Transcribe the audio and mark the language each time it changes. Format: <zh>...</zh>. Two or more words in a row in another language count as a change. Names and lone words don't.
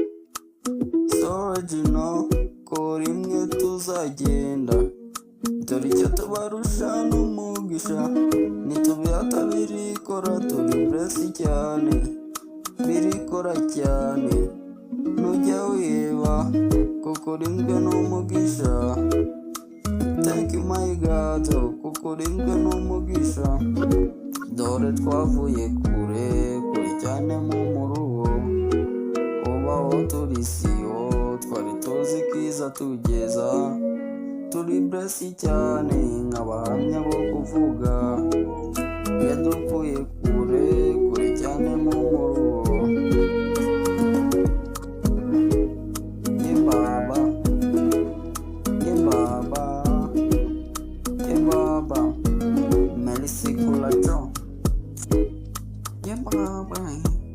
<rw>Sorogino ko rimwe tuzagenda. Dore icyo tubarusha n'umugisha, ntitubihata birikora turi blessed cyane, birikora cyane. Ntujya wiba kuko urinzwe n'umugisha.</rw> <en>Thank you my God</en> <rw>kuko urinzwe n'umugisha. Dore twavuye kure kure cyane mu muruho, ubaho turi siyo twari tuzi kiza tugeza. Turi blessed cyane nk'abahamya bo kuvuga. Yadukuye kure kure cyane mu muruho. Ye baba, ye baba, ye baba, melisi kulacho. Ye baba.</rw>